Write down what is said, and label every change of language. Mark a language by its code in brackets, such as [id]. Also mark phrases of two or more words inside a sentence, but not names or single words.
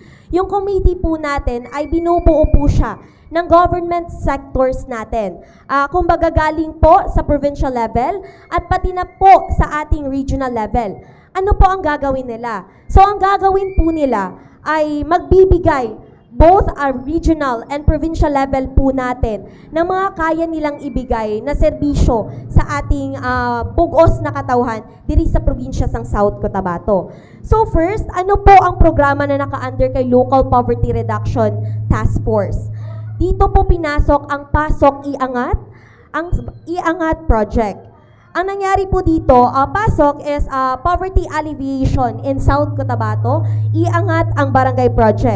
[tl] Yung committee po natin ay binubuo po siya ng [en] government sectors [tl] natin. Kumbaga galing po sa [en] provincial level [tl] at pati na po sa ating [en] regional level. [tl] Ano po ang gagawin nila? So ang gagawin po nila ay magbibigay [en] both regional and provincial level [tl] po natin ng mga kaya nilang ibigay na serbisyo sa ating bugos na katauhan [hil] diri sa probinsya sang South Cotabato. [en] So first, [tl] ano po ang programa na naka-under kay Local Poverty Reduction Task Force? Dito po pinasok ang Pasok Iangat, ang Iangat Project. Ang nangyari po dito, PASOK is Poverty Alleviation in South Cotabato, Iangat ang Barangay Project.